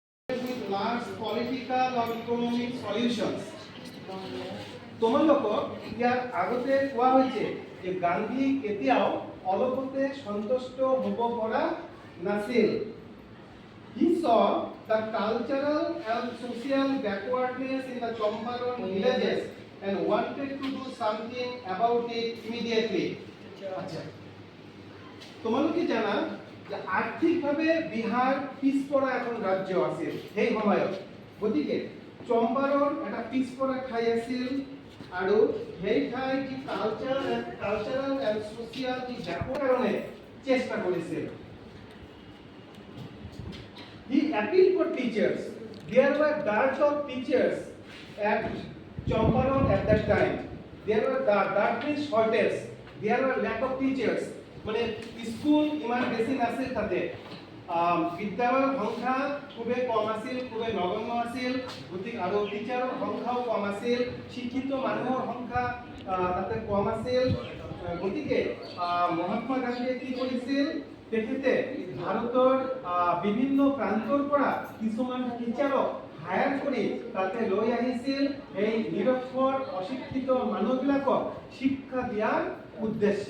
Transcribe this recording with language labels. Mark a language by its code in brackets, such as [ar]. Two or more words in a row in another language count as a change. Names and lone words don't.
[en] with large political or economic solutions. [as] তোমালোকক ইয়াৰ আগতে কোৱা হৈছে যে গান্ধী কেতিয়াও অলপতে সন্তুষ্ট হ'ব পৰা নাছিল। [en] He saw the cultural and social backwardness in the Champaran villages and wanted to do something about it immediately. [as] আচ্ছা, তোমালোকে জানা যে আৰ্থিকভাৱে বিহাৰ পিছপৰা এখন ৰাজ্য আছিল সেই সময়ত। গতিকে চম্পাৰণ এটা পিছপৰা ঠাই আছিল আৰু সেই ঠাই কি [en] cultural and social [as] কি কাৰণে চেষ্টা কৰিছিল। [en] He appealed for teachers. There were dearth of teachers at Champaran at that time. There were that means shortage. There were lack of teachers. [as] মানে স্কুল ইমান বেছি নাছিল তাতে, বিদ্যালয়ৰ সংখ্যা খুবেই কম আছিল, খুবেই নগণ্য আছিল। গতিকে আৰু টিচাৰৰ সংখ্যাও কম আছিল, শিক্ষিত মানুহৰ সংখ্যা তাতে কম আছিল। গতিকে মহাত্মা গান্ধীয়ে কি কৰিছিল, তেখেতে ভাৰতৰ বিভিন্ন প্ৰান্তৰ পৰা কিছুমান টিচাৰক হায়াৰ কৰি তাতে লৈ আহিছিল এই নিৰক্ষৰ অশিক্ষিত মানুহবিলাকক শিক্ষা দিয়াৰ উদ্দেশ্যে।